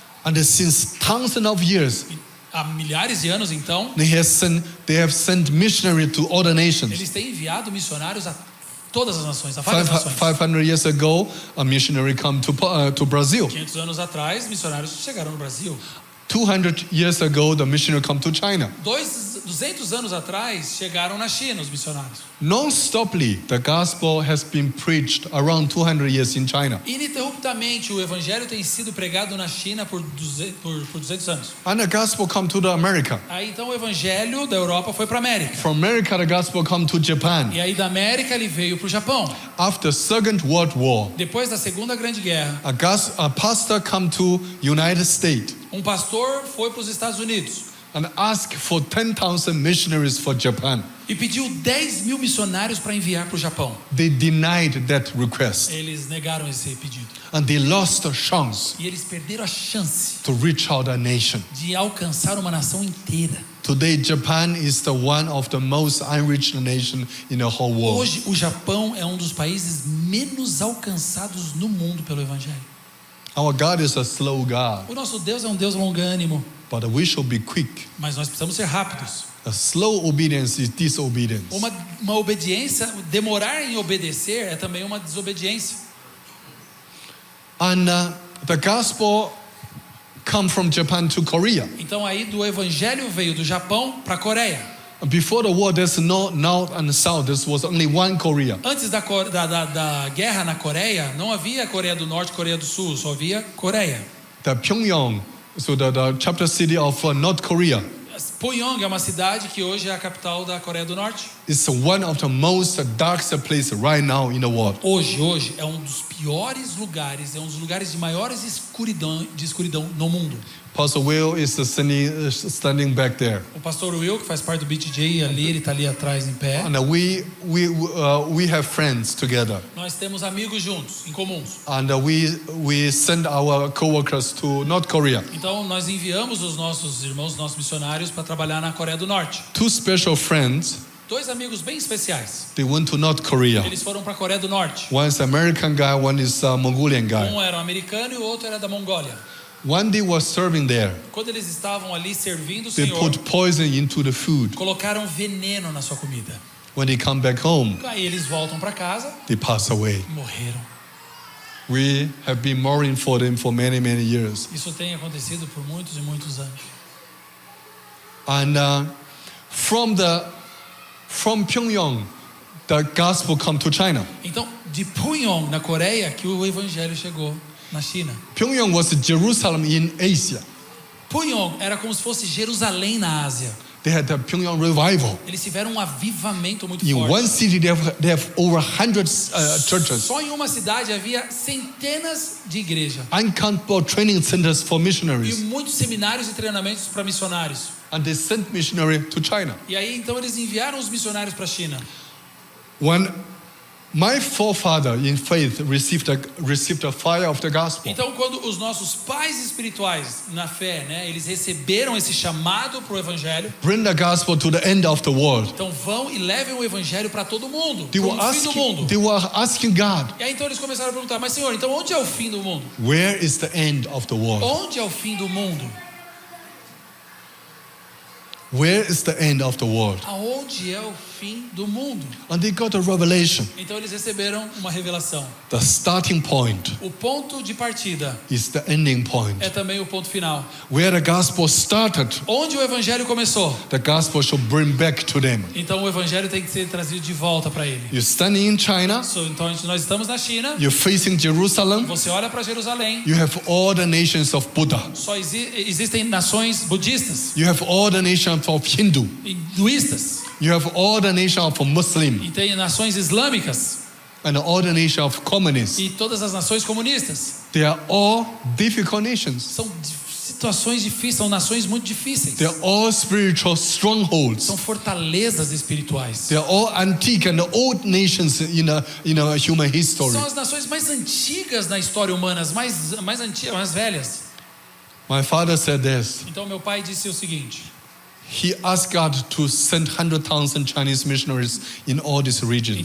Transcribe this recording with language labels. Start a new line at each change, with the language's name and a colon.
English: And since thousands of years,
Portuguese: Há milhares de anos então,
English: they have sent missionaries to all the nations.
Portuguese: eles têm enviado missionários a todas as nações, a várias nações.
English: 500 years ago, a missionary come to Brazil.
Portuguese: 500 anos atrás, missionários chegaram no Brasil.
English: 200 years ago, the missionary come to China.
Portuguese: 200 anos atrás, chegaron na China os missionários.
English: Non-stoply, the gospel has been preached around 200 years in China.
Portuguese: Ininterruptamente, o evangelho tem sido pregado na China por 200 anos.
English: And the gospel come to the America.
Portuguese: Aí então o evangelho da Europa foi para a América.
English: From America, the gospel come to Japan.
Portuguese: E aí da América ele veio para o Japão.
English: After Second World War,
Portuguese: Depois da Segunda Grande Guerra,
English: a pastor come to United States
Portuguese: um pastor foi para os Estados Unidos
English: and asked for 10,000 missionaries for Japan.
Portuguese: e pediu 10.000 missionários para enviar para o Japão.
English: They denied that request
Portuguese: Eles negaram esse pedido.
English: and they lost the chance
Portuguese: E eles perderam a chance
English: to reach out a nation.
Portuguese: de alcançar uma nação inteira.
English: Today, Japan is the one of the most unreached nation in the whole world.
Portuguese: Hoje, o Japão é um dos países menos alcançados no mundo pelo Evangelho.
English: Our God is a slow God,
Portuguese: O nosso Deus é um Deus longânimo,
English: but we should be quick.
Portuguese: mas nós precisamos ser rápidos.
English: A slow obedience is disobedience.
Portuguese: Uma obediência, demorar em obedecer é também uma desobediência.
English: And the gospel come from Japan to Korea.
Portuguese: Então aí do Evangelho veio do Japão para a Coreia.
English: Before the war, there's no north and south. There was only one Korea.
Portuguese: Antes da guerra na Coreia, não havia Coreia do Norte e Coreia do Sul, só havia Coreia.
English: The Pyongyang, so the chapter city of North Korea,
Portuguese: Pyongyang é uma cidade que hoje é a capital da Coreia do Norte.
English: is one of the most darkest places right now in the world.
Portuguese: Hoje é um dos piores lugares, é um dos lugares de maiores escuridão no mundo.
English: Pastor Will is standing back there.
Portuguese: O pastor Will, que faz parte do BTJ, ele está ali atrás em pé.
English: And we have friends together.
Portuguese: Nós temos amigos juntos, em comuns.
English: And we send our co-workers to North Korea.
Portuguese: Então nós enviamos os nossos irmãos, nossos missionários para trabalhar na Coreia do Norte.
English: 2 special friends,
Portuguese: 2 amigos bem especiais.
English: they went to North Korea.
Portuguese: Eles foram para a Coreia do Norte.
English: One is American guy, one is a Mongolian guy.
Portuguese: Um era um americano e o outro era da Mongólia.
English: One day was serving there.
Portuguese: Quando eles estavam ali servindo o
English: They
Portuguese: Senhor,
English: put poison into the food.
Portuguese: colocaram veneno na sua comida.
English: When they come back home,
Portuguese: Aí eles voltam para casa
English: they pass away.
Portuguese: e morreram.
English: We have been mourning for them for many, many years.
Portuguese: Isso tem acontecido por muitos e muitos anos.
English: And from Pyongyang, the gospel come to China.
Portuguese: Então, de Pyongyang, na Coreia, que o evangelho chegou na China.
English: Pyongyang was Jerusalem in Asia.
Portuguese: Pyongyang era como se fosse Jerusalém na Ásia.
English: They had the Pyongyang revival.
Portuguese: Eles tiveram um avivamento muito
English: In
Portuguese: forte.
English: one city, they have over 100 churches.
Portuguese: Só em uma cidade havia centenas de igrejas.
English: Uncountable training centers for
Portuguese: E
English: missionaries.
Portuguese: muitos seminários e treinamentos para missionários.
English: And they sent missionary to China.
Portuguese: E aí então eles enviaram os missionários para a China.
English: When my forefather in faith received the fire of the gospel,
Portuguese: Então quando os nossos pais espirituais na fé, né, eles receberam esse chamado para o evangelho,
English: bring the gospel to the end of the world.
Portuguese: então vão e levem o evangelho para todo mundo,
English: They
Portuguese: para
English: were
Portuguese: o fim do mundo.
English: asking God,
Portuguese: E aí então eles começaram a perguntar, mas Senhor, então onde é o fim do mundo?
English: where is the end of the world?
Portuguese: Onde é o fim do mundo?
English: Where is the end of the world?
Portuguese: Aonde é o fim do mundo?
English: And they got a revelation.
Portuguese: Então eles receberam uma revelação.
English: The starting point
Portuguese: O ponto de partida
English: is the ending point.
Portuguese: é também o ponto final.
English: Where the gospel started,
Portuguese: Onde o evangelho começou,
English: the gospel should bring back to them.
Portuguese: então o evangelho tem que ser trazido de volta para ele.
English: You're standing in China,
Portuguese: Então nós estamos na China,
English: you're facing Jerusalem,
Portuguese: você olha para Jerusalém,
English: you have all the nations of Buddha.
Portuguese: só existem nações budistas,
English: You have all the nations of Hindu.
Portuguese: hinduístas,
English: You have all the nations of Muslim.
Portuguese: e tem nações islâmicas,
English: And all the nations of communists.
Portuguese: e todas as nações comunistas.
English: They are all difficult nations.
Portuguese: São situações difíceis, são nações muito difíceis.
English: They are all spiritual strongholds.
Portuguese: São fortalezas espirituais.
English: They are all antique and old nations in a human history.
Portuguese: São as nações mais antigas na história humana, as mais antigas, mais velhas.
English: My father said this.
Portuguese: Então meu pai disse o seguinte:
English: He asked God to send 100,000 Chinese missionaries in all these regions.